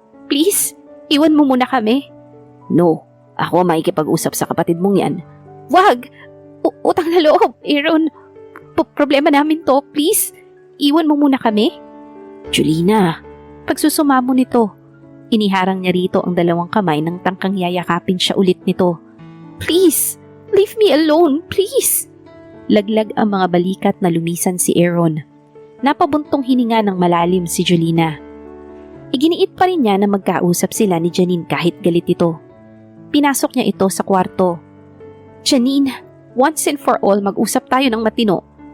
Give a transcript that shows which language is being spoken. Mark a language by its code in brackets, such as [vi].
[tl] Please, iwan mo muna kami. No, ako makikipag-usap sa kapatid mong yan. Wag! Utang na loob, Aaron. Problema namin to, please. Iwan mo muna kami. Julina. Pagsusumamo nito, iniharang niya rito ang dalawang kamay nang tangkang yayakapin siya ulit nito. [en] Please, leave me alone, please. [tl] Laglag ang mga balikat na lumisan si Aaron. Napabuntong hininga ng malalim si Julina. Iginiit pa rin niya na magkausap sila ni Janine kahit galit ito. Pinasok niya ito sa kwarto. Janine, [en] once and for all [tl] mag-usap tayo ng matino.